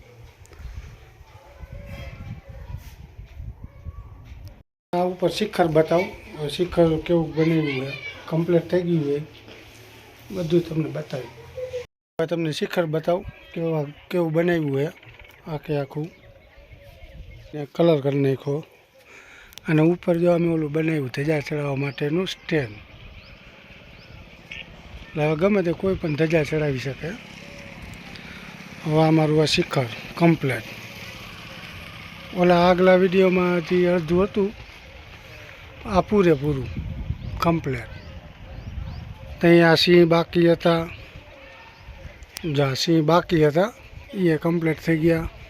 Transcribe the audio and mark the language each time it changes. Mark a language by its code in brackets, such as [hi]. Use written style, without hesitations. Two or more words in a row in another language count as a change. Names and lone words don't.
[gu] આ ઉપર શિખર બતાઓ, શિખર કેવું બન્યું હૈ કમ્પ્લીટ થી ગયું હૈ બધું તમને બતાવ્યું। તમને શિખર બતાઓ કેવું બનાવ્યું હૈ આખે આખું કલર કર નાખ્યો। અને ઉપર જો અમે ઓલું બનાવ્યું ધ્વજા ચઢાવવા માટેનું સ્ટેન્ડ। એટલે હવે ગમે તે કોઈ પણ ધજા ચડાવી શકે. હવે અમારું આ શિખર કમ્પ્લેટ. ઓલા આગલા વિડીયોમાંથી અડધું હતું, આ પૂરેપૂરું કમ્પ્લેટ. ત્યાં સિંહ બાકી હતા, જ્યાં સિંહ બાકી હતા એ કમ્પ્લીટ થઈ ગયા.